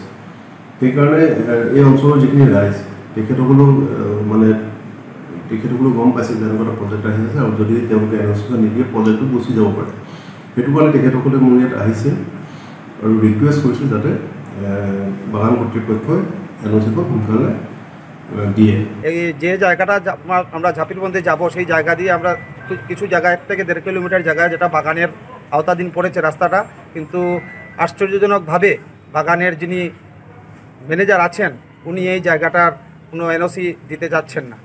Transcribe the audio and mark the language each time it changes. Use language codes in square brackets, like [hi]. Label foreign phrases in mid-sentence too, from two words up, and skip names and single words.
[as] সেইকাৰণে এই অঞ্চলৰ যিখিনি ৰাইজ তেখেতসকলেও গম পাইছে যে এনেকুৱা এটা প্ৰজেক্ট আহি আছে আৰু যদি তেওঁলোকে এনওচি নিদিয়ে প্ৰজেক্টটো গুচি যাব পাৰে। সেইটো কাৰণে তেখেতসকলে মোৰ ইয়াত আহিছে আৰু ৰিকুৱেষ্ট কৰিছে যাতে বাগান কৰ্তৃপক্ষই এনওচিখন সোনকালে দিয়ে। [bn] এই যে জায়গাটা আমরা ঝাপিরবন্দে যাব সেই জায়গা দিয়ে আমরা কিছু জায়গা 1 থেকে 1.5 কিলোমিটার জায়গায় যেটা বাগানের আওতাধীন পড়েছে রাস্তাটা, কিন্তু আশ্চর্যজনকভাবে বাগানের যিনি ম্যানেজার আছেন উনি এই জায়গাটার কোনো এনওসি দিতে যাচ্ছেন না।